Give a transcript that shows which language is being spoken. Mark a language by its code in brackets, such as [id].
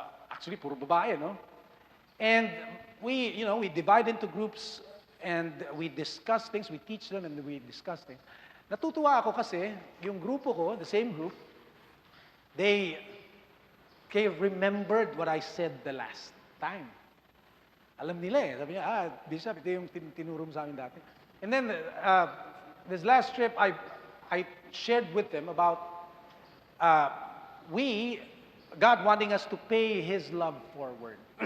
[en] Actually, [tl] puro babae, no? [en] And we divide into groups and we discuss things, we teach them and we discuss things. [tl] Natutuwa ako kasi, yung grupo ko, [en] the same group, they remembered what I said the last time. [tl] Alam nila eh. Sabi niya, Bishop, ito yung tinuro mo sa amin dati. [en] And then, this last trip, I shared with them about God wanting us to pay His love forward.